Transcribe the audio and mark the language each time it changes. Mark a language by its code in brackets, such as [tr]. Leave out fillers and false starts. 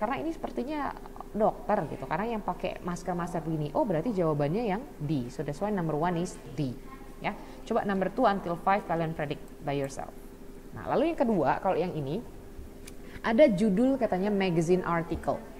[id] Karena ini sepertinya dokter gitu, karena yang pakai masker-masker begini. Berarti jawabannya yang D. [en] So that's why number 1 is D. Ya, coba number 2 until 5 kalian predict by yourself. [id] Nah, lalu yang kedua, kalau yang ini ada judul katanya magazine article.